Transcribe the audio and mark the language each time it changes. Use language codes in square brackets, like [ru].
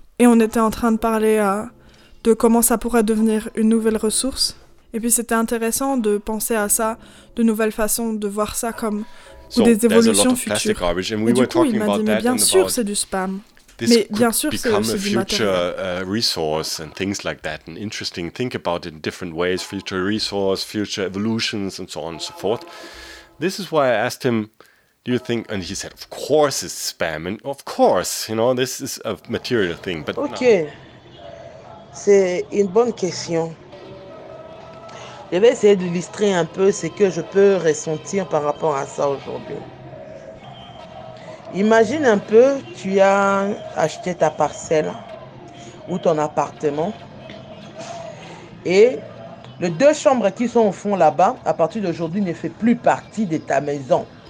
[fr] Et on était en train de parler de comment ça pourrait devenir une nouvelle ressource. Et puis c'était intéressant de penser à ça, de nouvelles façons de voir ça comme [en] so [fr] des évolutions futures. [en] Garbage, [fr] et du coup, il m'a dit, mais bien sûr, c'est du spam. Mais bien sûr, c'est aussi du matériel. [en] Future resource and things like that. And interesting, think about it in different ways, future resource, future evolutions, and so on and so forth. This is why I asked him, do you think, and he said, of course it's spam, and of course, you know, this is a material thing, but [fr] OK, no. C'est une bonne question. Je vais essayer d'illustrer un peu ce que je peux ressentir par rapport à ça aujourd'hui. Imagine un peu, tu as acheté ta parcelle ou ton appartement et les deux chambres qui sont au fond là-bas, à partir d'aujourd'hui, ne fait plus partie de ta maison.